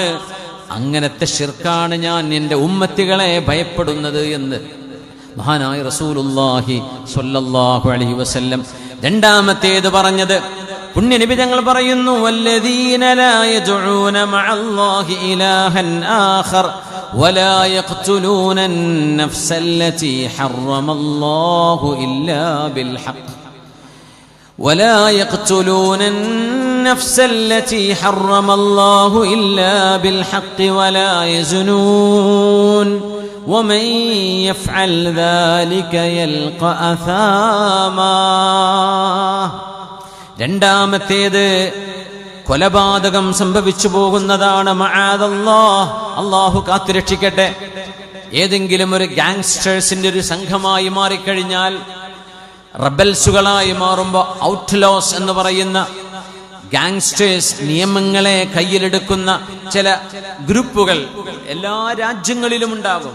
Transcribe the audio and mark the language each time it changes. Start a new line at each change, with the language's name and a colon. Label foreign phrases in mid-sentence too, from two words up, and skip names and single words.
Malayalam: അങ്ങനത്തെ ഷിർക്കാണ് ഞാൻ എൻ്റെ ഉമ്മത്തികളെ ഭയപ്പെടുന്നത് എന്ന് മഹാനായ റസൂലുള്ളാഹി
Arabic: صلى الله عليه وسلم.
Malayalam: രണ്ടാമത്തേത് പറഞ്ഞത് പുണ്യനബി തങ്ങൾ പറയുന്നു,
Arabic: والذين لا يدعون مع الله إلها آخر ولا يقتلون النفس التي حرم الله إلا بالحق ولا يقتلون النفس التي حرم الله إلا بالحق ولا يزنون ومن يفعل ذلك يلقى أثاما.
Malayalam: രണ്ടാമത്തേത് കൊലപാതകം സംഭവിച്ചു പോകുന്നതാണ്. മഅദല്ലാഹ്, അല്ലാഹു കാത്തുരക്ഷിക്കട്ടെ. ഏതെങ്കിലും ഒരു ഗാങ്സ്റ്റേഴ്സിന്റെ ഒരു സംഘമായി മാറിക്കഴിഞ്ഞാൽ, റബൽസുകളായി മാറുമ്പോൾ, ഔട്ട്ലോസ് എന്ന് പറയുന്ന ഗാങ്സ്റ്റേഴ്സ്, നിയമങ്ങളെ കയ്യിലെടുക്കുന്ന ചില ഗ്രൂപ്പുകൾ എല്ലാ രാജ്യങ്ങളിലും ഉണ്ടാകും.